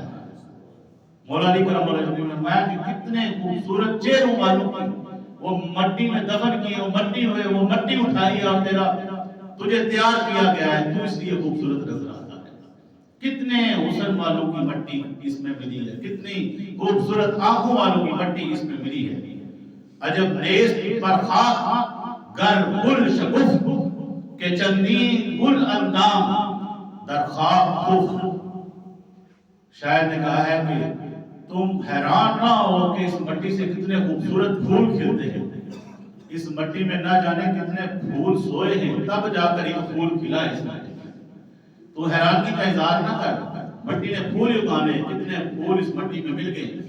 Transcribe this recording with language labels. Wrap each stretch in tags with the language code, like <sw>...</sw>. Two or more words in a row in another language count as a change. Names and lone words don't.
<ur>مولا علی</ur> <ar>کرم اللہ وجہ</ar> <ur>نے فرمایا کہ کتنے خوبصورت چہروں والوں کی وہ مٹی میں دفن کی، وہ مٹی ہوئے، وہ مٹی اٹھائی اور تجھے تیار کیا گیا ہے، تو اس لیے خوبصورت نظر آتا ہے. کتنے حسن والوں کی مٹی اس میں ملی ہے، کتنی خوبصورت آنکھوں والوں کی مٹی اس میں ملی ہے.</ur> <fa>عجب نیست پر خاک گر گل شگفت کہ چندین گل اندام در خاک خفت.</fa> <ur>شاعر نے کہا ہے کہ تم حیران نہ ہو کہ اس مٹی سے کتنے خوبصورت پھول کھلتے ہیں، اس مٹی میں نہ جانے کتنے پھول سوئے ہیں، تب جا کر یہ پھول کھلا ہے اس مٹی میں. تو حیرانگی کا اظہار نہ کر، مٹی نے پھول اگانے، کتنے پھول اس مٹی میں مل گئے.</ur>